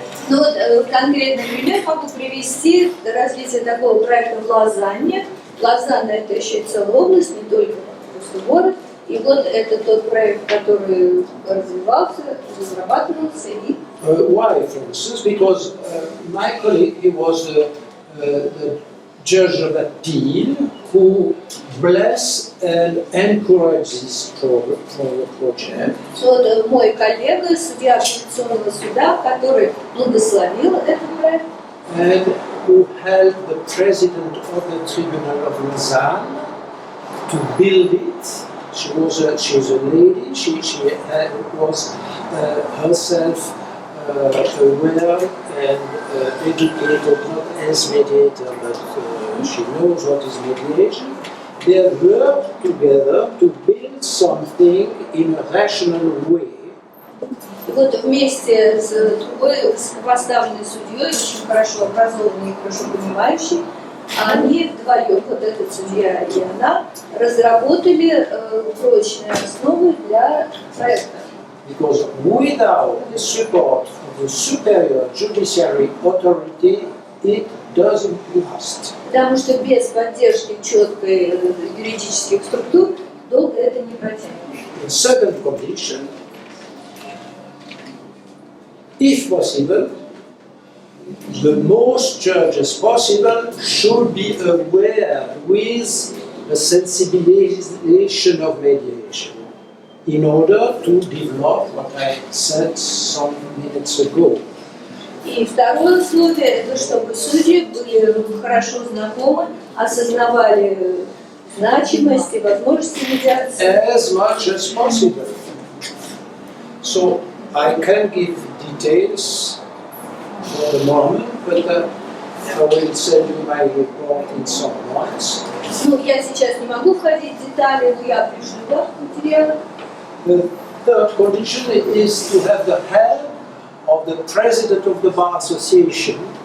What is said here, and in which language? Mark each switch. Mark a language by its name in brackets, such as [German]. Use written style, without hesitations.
[Russian] Ну вот конкретный пример могу привести развитие такого проекта в Лозанне. Лозанна – это еще и целая область, не только просто город. И вот это тот проект, который развивался, разрабатывался и... [English] Why, for instance? Because my colleague, he was the judge of appeal who blessed and encouraged this project. [Russian] Вот мой коллега, судья апелляционного суда, который благословил этот проект. [English] And who helped the president of the Tribunal of Lausanne to build it. She's a lady. She was herself aware and educated, not as mediator, but she knows what is mediation. They have worked together to build something in a rational way. [Russian] И вот вместе с другой высокопоставленной судьей, очень хорошо образованной и хорошо понимающей, они вдвоем, вот этот судья и она, разработали прочные основы для проекта. [English] Because without the support of the superior judiciary authority, it doesn't last. [Russian] Потому что без поддержки четкой юридических структур долго это не протянет. [English] The second condition, if possible, the most judges possible should be aware with a sensibilization of mediation in order to develop what I said some minutes ago. [Russian] И второе условие – это чтобы судьи были хорошо знакомы, осознавали значимость и возможности медиации. [English] As much as possible. So I can give details for the moment, but I will send you my report in some months. [Russian] Ну, я сейчас не могу входить в детали, но я пришлю вам материалы. [English] The third condition is to have the help of the president of the Bar Association.